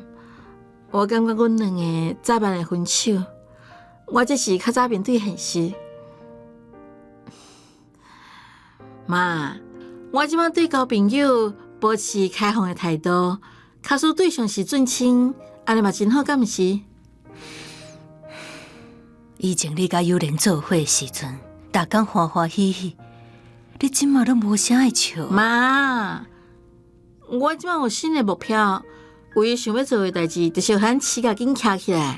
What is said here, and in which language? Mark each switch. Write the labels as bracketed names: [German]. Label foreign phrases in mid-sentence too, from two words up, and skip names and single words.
[Min Nan Chinese] 我感觉阮两个早晚会分手，我这是较早面对现实。妈，我即摆对交朋友保持开放的态度，假使对象是俊清，安尼嘛真好，敢毋是？以前你甲幽莲做伙的时阵，逐工欢欢喜喜。你即马都无啥爱笑。妈，我即摆有新的目标，唯一想要做的代志，就是咱饲甲紧徛起来。